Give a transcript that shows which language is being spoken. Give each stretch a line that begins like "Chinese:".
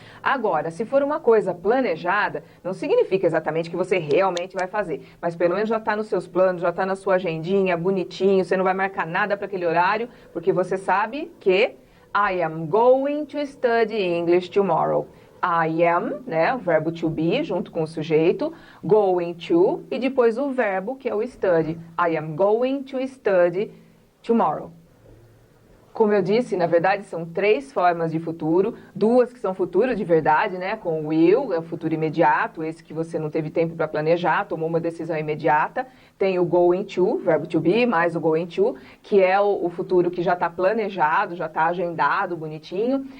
Portuguese: Agora, se for uma coisa planejada, não significa exatamente que você realmente vai fazer, mas pelo menos já está nos seus planos, já está na sua agendinha, bonitinho, você não vai marcar nada para aquele horário, porque você sabe que
English: I am going to study English tomorrow.
Portuguese: I am, o verbo to be, junto com o sujeito, going to, e depois o verbo, que é o study.
English: I am going to study tomorrow.
Portuguese: Como eu disse, na verdade, são 3 formas de futuro, 2 que são futuro de verdade, com o will, é o futuro imediato, esse que você não teve tempo para planejar, tomou uma decisão imediata. Tem o going to, verbo to be, mais o going to, que é o futuro que já está planejado, já está agendado, bonitinho.